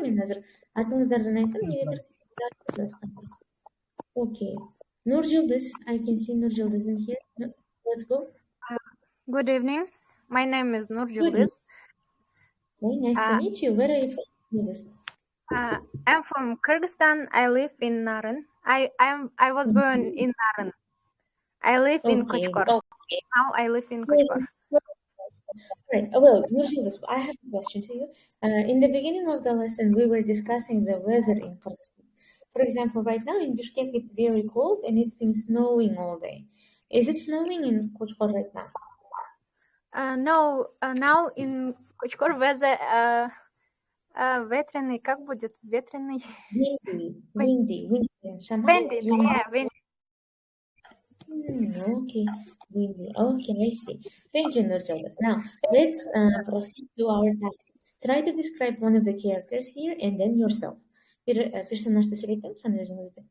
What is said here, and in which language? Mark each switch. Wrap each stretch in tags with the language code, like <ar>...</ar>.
<ky>Мен азыр атыңыздарды айтам, негедир.</ky> <en>Okay. Nurjildis, I can see Nurjildis in here. Let's go. Good evening. My name is Nurjildis. Very nice to meet you. Where are you from? I'm from Kyrgyzstan. I live in Naren. I was born in Naren. I live in Kochkor. Now I live in Kochkor. Right. Well, Nurjildis, I have a question to you. In the beginning of the lesson, we were discussing the weather in Kyrgyzstan. For example, right now in Bishkek, it's very cold and it's been snowing all day. Is it snowing in Kochkor right now? No. Now in Kochkor weather</en> <ru>ветреный, как будет? Ветреный?</ru> <en>Windy. Windy, yeah, windy. Okay, windy. Okay, I see. Thank you, Nurjildis. Now, let's proceed to our task. Try to describe one of the characters here and then yourself.</en> <ky>Персонажды сүйлөйтөм, сен өзүңүздү.</ky>